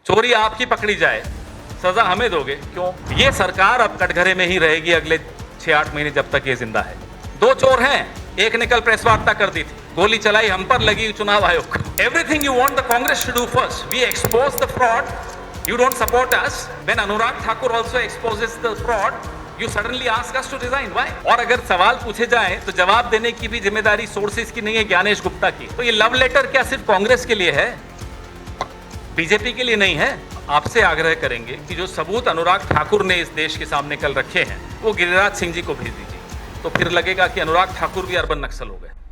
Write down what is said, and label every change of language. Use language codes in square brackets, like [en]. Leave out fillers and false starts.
[hi] चोरी आपकी पकड़ी जाए, सजा हमें दोगे क्यों? ये सरकार अब कटघरे में ही रहेगी अगले 6-8 महीने जब तक ये जिंदा है। 2 चोर हैं, एक ने कल प्रेस वार्ता कर दी थी, गोली चलाई हम पर, लगी चुनाव आयोग। [en] Everything you want the Congress to do first, we expose the fraud, you don't support us. When Anurag Thakur also exposes the fraud, you suddenly ask us to resign. Why? [hi] और अगर सवाल पूछे जाएं तो जवाब देने की भी जिम्मेदारी सोर्सेज की नहीं है, ज्ञानेश गुप्ता की। तो ये लव लेटर क्या सिर्फ कांग्रेस के लिए है, बीजेपी के लिए नहीं है? आपसे आग्रह करेंगे कि जो सबूत अनुराग ठाकुर ने इस देश के सामने कल रखे हैं वो गिरिराज सिंह जी को भेज दीजिए, तो फिर लगेगा कि अनुराग ठाकुर भी अर्बन नक्सल हो गए।